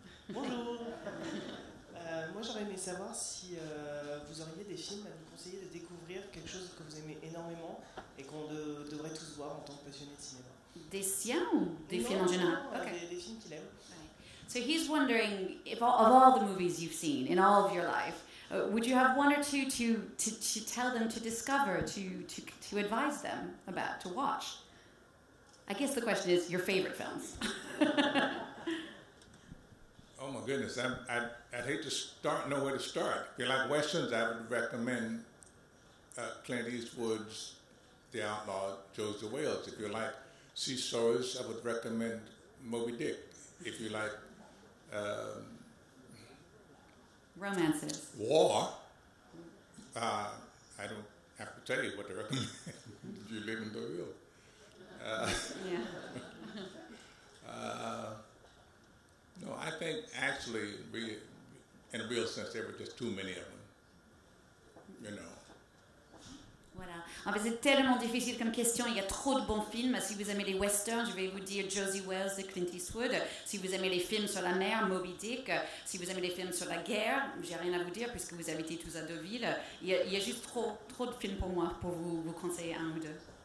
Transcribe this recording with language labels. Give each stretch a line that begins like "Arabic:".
French: Bonjour. Moi, j'aurais aimé savoir si vous auriez des films à nous conseiller de découvrir, quelque chose que vous aimez énormément et qu'on devrait tous voir en tant que passionné de cinéma. Des siens ou des films en général? Okay. Des films qu'il aime.
English: Right. So he's wondering, if of all the movies you've seen in all of your life, would you have one or two to tell them to discover, to advise them about, to watch? I guess the question is your favorite films. Oh my goodness, I'd hate to know where to start. If you like Westerns, I would recommend Clint Eastwood's The Outlaw, Joseph Wales. If you like sea stories, I would recommend Moby Dick. If you like romances, war, I don't have to tell you what to recommend. You live in Deauville. Yeah. No, I think actually in a real sense, there were just too many of them, you know.
French: Voilà. En fait, c'est tellement difficile comme question. Il y a trop de bons films. Si vous aimez les westerns, je vais vous dire Josie Wells de Clint Eastwood. Si vous aimez les films sur la mer, Moby Dick. Si vous aimez les films sur la guerre, j'ai rien à vous dire puisque vous habitez tous à Deauville. Il y a juste trop de films pour moi pour vous conseiller un ou deux.